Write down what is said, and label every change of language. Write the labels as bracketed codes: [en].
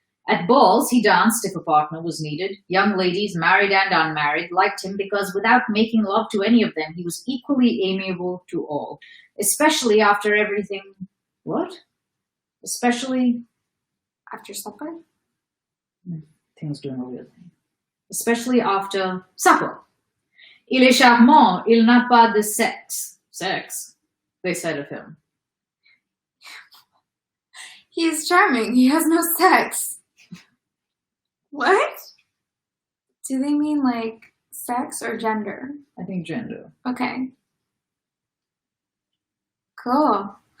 [en] At balls, he danced if a partner was needed. Young ladies, married and unmarried, liked him because without making love to any of them, he was equally amiable to all, especially after everything... What? Especially... After supper? Things doing a weird thing. Especially after supper. [fr] Il est charmant, il n'a pas de sexe. [en] Sex, they said of him. He is charming, he has no sex. What? Do they mean like sex or gender? I think gender. Okay. Cool.